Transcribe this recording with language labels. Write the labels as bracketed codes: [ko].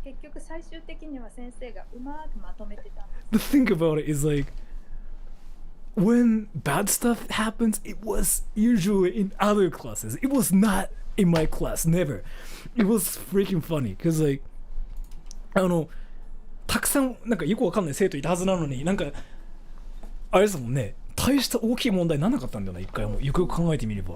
[ja] 結局最終的には先生がうまくまとめてたんです。 [en] The thing about it is like, when bad stuff happens, it was usually in other classes. It was not in my class, never. It was freaking funny because like, [ja] たくさんなんかよくわかんない生徒いたはずなのに、なんかあれですもんね、大した大きい問題なんなかったんだよな、一回も。よくよく考えてみれば。